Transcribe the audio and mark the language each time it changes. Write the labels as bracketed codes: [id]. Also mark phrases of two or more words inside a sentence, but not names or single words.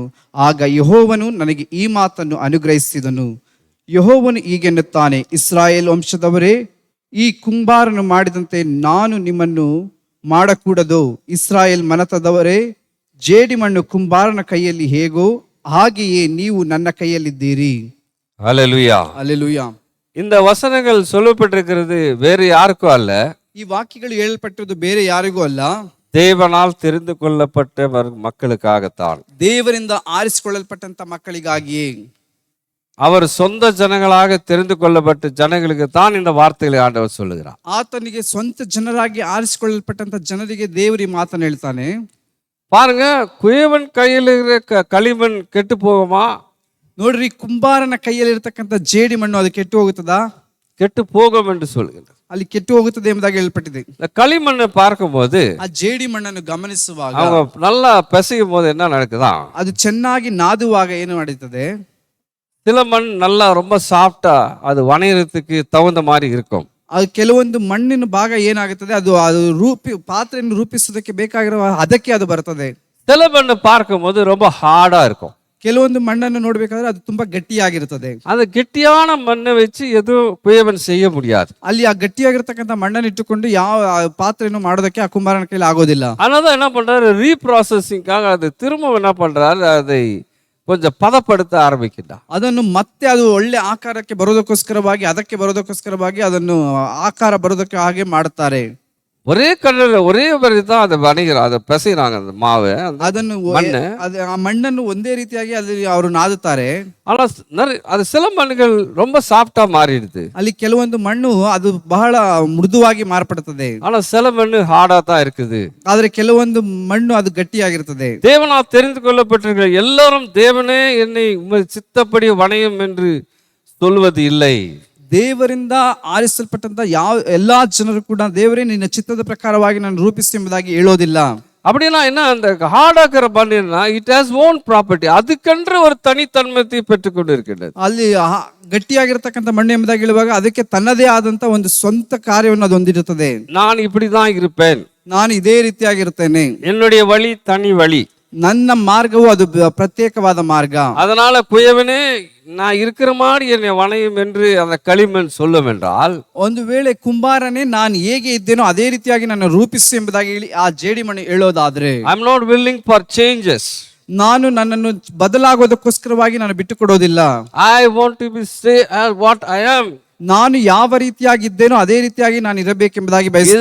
[kn] ಆಗ ಯೆಹೋವನು ನನಗೆ ಈ ಮಾತನ್ನು ಅನುಗ್ರಹಿಸಿದನು. ಯೆಹೋವನು ಹೀಗೆನ್ನುತ್ತಾನೆ, ಇಸ್ರಾಯೇಲ್ ವಂಶದವರೇ, ಈ ಕುಂಬಾರನು ಮಾಡಿದಂತೆ ನಾನು ನಿಮ್ಮನ್ನು ಮಾಡಕೂಡದು. ಇಸ್ರಾಯೇಲ್ ಮನತದವರೇ, ಜೇಡಿಮಣ್ಣು ಕುಂಬಾರನ ಕೈಯಲ್ಲಿ ಹೇಗೋ ಹಾಗೆಯೇ ನೀವು ನನ್ನ கையிலிದ್ದೀರಿ. [ta] ஹல்லேலூயா. அல்லேலூயா. இந்த வசனங்கள் சொல்லப்பட்டிருக்கிறது வேறு யாருக்கும் அல்ல, [kn] ಈ ವಾಕ್ಯಗಳು ಹೇಳಲ್ಪಟ್ಟಿರುವುದು ಬೇರೆ ಯಾರಿಗೂ ಅಲ್ಲ, [ta] தேவனால் தெரிந்து கொள்ளப்பட்ட மக்களுக்காகத்தான். [kn] ದೇವರಿಂದ ಆರಿಸಿಕೊಳ್ಳಲ್ಪಟ್ಟಂತ ಮಕ್ಕಳಿಗಾಗಿಯೇ. [ta] அவர் சொந்த ஜனங்களாக தெரிந்து கொள்ளப்பட்ட ஜனங்களுக்கு தான் இந்த வார்த்தைகளை ஆண்டவர் சொல்லுகிறார். [kn] ಆತನಿಗೆ ಸ್ವಂತ ಜನರಾಗಿ ಆರಿಸಿಕೊಳ್ಳಲ್ಪಟ್ಟಂತ ಜನರಿಗೆ ದೇವರು ಈ ಮಾತನ್ನು ಹೇಳ್ತಾನೆ. [ta] பாருங்க, குயவன் கையில் இருக்கிற களிமண் கெட்டு போகுமா? [kn] ನೋಡ್ರಿ, ಕುಂಬಾರನ ಕೈಯಲ್ಲಿ ಇರತಕ್ಕಂತ ಜೇಡಿ ಮಣ್ಣು ಅದು ಕೆಟ್ಟು ಹೋಗುತ್ತದಾ? [ta] கெட்டு போகும் என்று சொல்லுகிறார். [kn] ಅಲ್ಲಿ ಕೆಟ್ಟು ಹೋಗುತ್ತದೆ ಎಂಬುದಾಗಿ ಹೇಳಲ್ಪಟ್ಟಿದೆ. [ta] இந்த களிமண்ணை பார்க்கும்போது [kn] ಆ ಜೇಡಿ ಮಣ್ಣನ್ನು ಗಮನಿಸುವಾಗ [ta] அவங்க நல்லா பிசையும் போது என்ன நடக்குதா, [kn] ಅದು ಚೆನ್ನಾಗಿ ನಾದುವಾಗ ಏನು ನಡೀತದೆ, [ta] சில மண் நல்லா ரொம்ப சாஃப்டா அது வணையறதுக்கு தகுந்த மாதிரி இருக்கும். [kn] ಅದು ಕೆಲವೊಂದು ಮಣ್ಣಿನ ಭಾಗ ಏನಾಗುತ್ತದೆ, ಅದು ಅದು ಪಾತ್ರೆಯನ್ನು ರೂಪಿಸೋದಕ್ಕೆ ಬೇಕಾಗಿರುವ ಅದಕ್ಕೆ ಅದು ಬರ್ತದೆ. [ta] சில மண்ணை பார்க்கும்போது ரொம்ப ஹார்டா இருக்கும். [kn] ಕೆಲವೊಂದು ಮಣ್ಣನ್ನು ನೋಡ್ಬೇಕಾದ್ರೆ ಅದು ತುಂಬಾ ಗಟ್ಟಿಯಾಗಿರ್ತದೆ. [ta] அந்த கெட்டியான மண்ணை வச்சு எதுவும் குயவன் செய்ய முடியாது. [kn] ಅಲ್ಲಿ ಆ ಗಟ್ಟಿಯಾಗಿರ್ತಕ್ಕಂಥ ಮಣ್ಣನ್ನು ಇಟ್ಟುಕೊಂಡು ಯಾವ ಪಾತ್ರೆಯನ್ನು ಮಾಡೋದಕ್ಕೆ ಆ ಕುಂಬಾರನ ಕೈಲಿ ಆಗೋದಿಲ್ಲ. [ta] அதனால என்ன பண்றாரு, ரீப்ராசஸிங்காக அது திரும்ப என்ன பண்றாரு, அதை கொஞ்சம் பதப்படுத்த ஆரம்பிக்கிறார். [kn] ಅದನ್ನು ಮತ್ತೆ ಅದು ಒಳ್ಳೆ ಆಕಾರಕ್ಕೆ ಬರೋದಕ್ಕೋಸ್ಕರವಾಗಿ ಅದನ್ನು ಆಕಾರ ಬರೋದಕ್ಕೆ ಹಾಗೆ ಮಾಡುತ್ತಾರೆ. [ta] ஒரே கல்லில் ஒரே வரி தான் அதை வணிகிறார், அதை பிசைறாங்க அந்த மாவை, [kn] ಅದನ್ನು [ta] மண்ணு. [kn] ಆ ಮಣ್ಣನ್ನು ಒಂದೇ ರೀತಿಯಾಗಿ ಅಲ್ಲಿ ಅವರು ನಾದುತ್ತಾರೆ. [ta] ஆனா அது சில மண்ணுகள் ரொம்ப சாஃப்டா மாறிடுது. [kn] ಅಲ್ಲಿ ಕೆಲವೊಂದು ಮಣ್ಣು ಅದು ಬಹಳ ಮೃದುವಾಗಿ ಮಾರ್ಪಡುತ್ತದೆ. [ta] ஆனா சில மண்ணு ஹார்டா தான் இருக்குது. [kn] ಆದ್ರೆ ಕೆಲವೊಂದು ಮಣ್ಣು ಅದು ಗಟ್ಟಿಯಾಗಿರ್ತದೆ. [ta] தேவனால் தெரிந்து கொள்ளப்பட்டிருக்கிற எல்லாரும் தேவனே என்னை உமது சித்தப்படி வணையும் என்று சொல்வது இல்லை. [kn] ದೇವರಿಂದ ಆರಿಸಲ್ಪಟ್ಟಂತ ಎಲ್ಲಾ ಜನರು ಕೂಡ ದೇವರೇ ನಿನ್ನ ಚಿತ್ತದ ಪ್ರಕಾರವಾಗಿ ನಾನು ರೂಪಿಸಿ ಎಂಬುದಾಗಿ ಹೇಳೋದಿಲ್ಲ. [ta] அப்படின்னா என்ன, அந்த ஹார்டாக்கிற பண்ணினா [en] it has own property, [ta] அதுக்கென்று ஒரு தனித்தன்மையை பெற்றுக்கொண்டு இருக்கின்றது. [kn] ಅಲ್ಲಿ ಗಟ್ಟಿಯಾಗಿರ್ತಕ್ಕಂಥ ಮಣ್ಣು ಎಂಬುದಾಗಿ ಹೇಳುವಾಗ ಅದಕ್ಕೆ ತನ್ನದೇ ಆದಂತ ಒಂದು ಸ್ವಂತ ಕಾರ್ಯವನ್ನು ಅದು ಹೊಂದಿರುತ್ತದೆ. [ta] நான் இப்படிதான் இருப்பேன், [kn] ನಾನು ಇದೇ ರೀತಿಯಾಗಿರ್ತೇನೆ, [ta] என்னுடைய வழி தனி வழி, [kn] ನನ್ನ ಮಾರ್ಗವು ಅದು ಪ್ರತ್ಯೇಕವಾದ ಮಾರ್ಗ. [ta] அதனால குயவனே நான் இருக்கிற மாதிரி என்னை வணையும் என்று அந்த களிமண் சொல்லும் என்றால், [kn] ಒಂದು ವೇಳೆ ಕುಂಬಾರನೇ ನಾನು ಹೇಗೆ ಇದ್ದೇನೋ ಅದೇ ರೀತಿಯಾಗಿ ನನ್ನ ರೂಪಿಸು ಎಂಬುದಾಗಿ ಹೇಳಿ ಆ ಜೇಡಿ ಮಣ್ಣು ಹೇಳೋದಾದ್ರೆ, [en] I am not willing for changes, [kn] ನಾನು ನನ್ನನ್ನು ಬದಲಾಗೋದಕ್ಕೋಸ್ಕರವಾಗಿ ನಾನು ಬಿಟ್ಟು ಕೊಡೋದಿಲ್ಲ. [en] I want to be stay as what I am, [kn] ನಾನು ಯಾವ ರೀತಿಯಾಗಿದ್ದೇನೋ ಅದೇ ರೀತಿಯಾಗಿ ನಾನು ಇರಬೇಕೆಂಬುದಾಗಿ ಬಯಸುತ್ತೇನೆ.